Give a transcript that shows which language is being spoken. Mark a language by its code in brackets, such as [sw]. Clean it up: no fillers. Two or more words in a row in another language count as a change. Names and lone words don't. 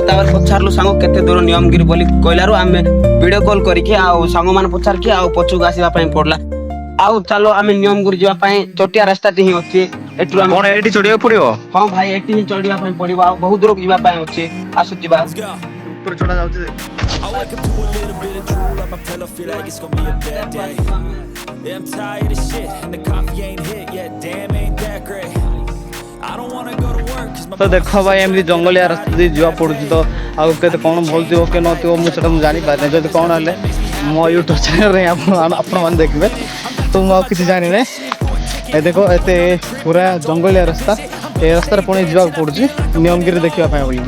[or] ତାପରେ ପଚାରିଲୁ ସାଙ୍ଗ କେତେ ଦୂର ନିୟମଗିରି ବୋଲି କହିଲାରୁ ଆମେ ଭିଡ଼ିଓ କଲ୍ କରିକି ଆଉ ସାଙ୍ଗମାନେ ପଚାରିକି ଆଉ ପଛକୁ ଆସିବା ପାଇଁ ପଡ଼ିଲା। ଆଉ ଚାଲ ଆମେ ନିୟମଗିରି ଯିବା ପାଇଁ ଛୋଟିଆ ରାସ୍ତାଟି ହିଁ ଅଛି। ଏଠୁ ଆମେ କ'ଣ ଏଇଠି ଚଢ଼ିବାକୁ ପଡ଼ିବ? ହଁ ଭାଇ ଏଠି ହିଁ ଚଢ଼ିବା ପାଇଁ ପଡ଼ିବ। ଆଉ ବହୁତ ଦୂରକୁ ଯିବା ପାଇଁ ଅଛି। ଆସୁ ଯିବା। ଉପରେ ଚଢ଼ା ଯାଉଛି। [en] I wake up to a little bit of drool on my pillow, feel like it's gonna be a bad day. Yeah, I'm tired of shit, and the coffee ain't hit yet, damn ain't that great. I don't wanna go to work, cause my [or] ତ ଦେଖ ଭାଇ ଏମିତି ଜଙ୍ଗଲିଆ ରାସ୍ତା ଦେଇ ଯିବାକୁ ପଡ଼ୁଛି। ତ ଆଉ କେତେ କ'ଣ ଭଲ ଥିବ କି ନଥିବ ମୁଁ ସେଇଟା ମୁଁ ଜାଣିପାରିନି। ଯଦି କ'ଣ ହେଲେ ମୋ ୟୁଟ୍ୟୁବ୍ ଚ୍ୟାନେଲ୍ରେ ଆପଣମାନେ ଦେଖିବେ। ତ ମୁଁ ଆଉ କିଛି ଜାଣିନି। ଏ ଦେଖ ଏତେ ପୁରା ଜଙ୍ଗଲିଆ ରାସ୍ତା। ଏ ରାସ୍ତାରେ ପୁଣି ଯିବାକୁ ପଡ଼ୁଛି ନିୟମଗିରି ଦେଖିବା ପାଇଁ ବୋଲିକି।